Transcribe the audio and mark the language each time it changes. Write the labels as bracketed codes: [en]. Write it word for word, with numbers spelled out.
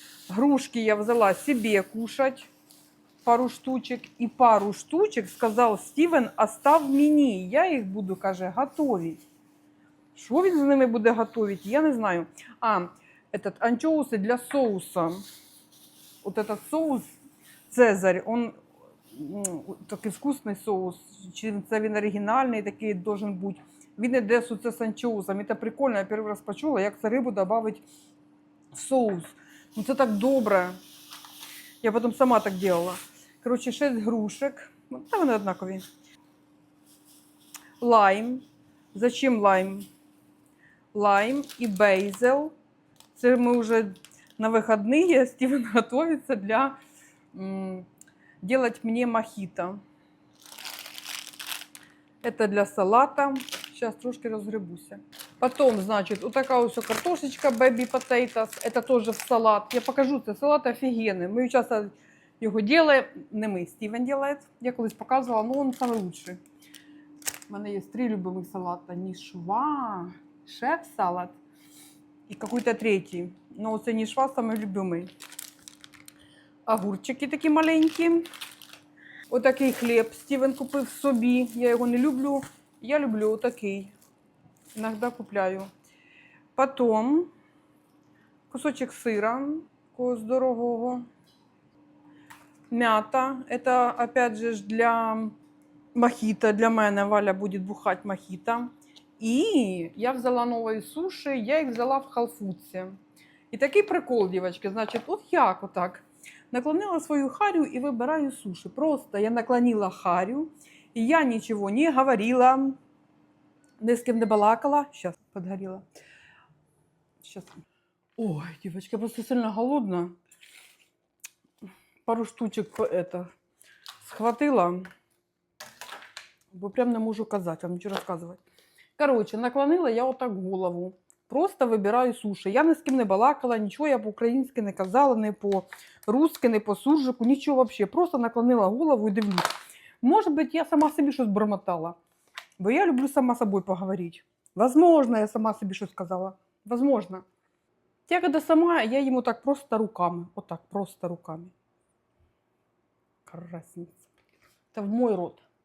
[uk] Грушки я взяла себе кушать. [ru] Пару штучек. [uk] І пару штучек, сказав Стівен, остав мені. Я їх буду, каже, готовить. Що він з ними буде готовить, я не знаю. [ru] А, этот, анчоуси для соуса. От этот соус Цезарь, он [uk] такий вкусний [ru] соус. [uk] Чи це він оригінальний такий должен бути. Він іде суце з анчоусом. І це прикольно, я перший раз почула, як це рибу додавить в соус. Ну це так добре. Я потім сама так делала. Коротше, шість грушек. Та вони однакові. Лайм. [ru] Зачем лайм? [uk] Лайм і бейзел. Це ми вже на вихідні. Стівен готується для м, делать мені мохіто. Це для салата. Зараз трошки розгребуся. [ru] Потом, значит, вот такая вот картошечка [en] baby potatoes. [ru] Это тоже в салат. Я покажу, [uk] це салат офігенний. Ми часто його делаем. Не ми, Стівен делает. Я колись показувала, [ru] но он самый лучший. [uk] У мене є три любимих салата. Нішва, шеф-салат і какой-то третій. Но це нішва [ru] самый любимый. [uk] Огурчики такі маленькі. Ось такий хліб Стівен купив собі. Я його не люблю. Я люблю такий. [ru] Иногда купляю. Потом кусочек сыра, такого здорового. Мята. Это, опять же, для мохито. Для меня Валя будет бухать мохито. И я взяла новые суши. Я их взяла в халфуце. И [uk] такий прикол, [ru] девочки. Значит, вот я вот так наклонила свою харю и выбираю суши. Просто я наклонила харю. И я ничего не говорила. Ни с кем не балакала. Сейчас подгорела. Сейчас. Ой, девочки, я просто сильно голодна. Пару штучек это, схватила. Бо прям не могу казать, вам ничего рассказывать. Короче, наклонила я вот так голову. [uk] Просто вибираю суші. Я ні з ким не балакала, нічого я по-українськи не казала, не по-русски, не по суржику, нічого взагалі. Просто наклонила голову і дивлюсь. Може бути, я сама собі щось бормотала. [ru] Бо я люблю сама собой поговорить. Возможно, я сама себе что сказала. Возможно. Я когда сама, я ему так просто руками. Вот так, просто руками. Красница. Это в мой рот.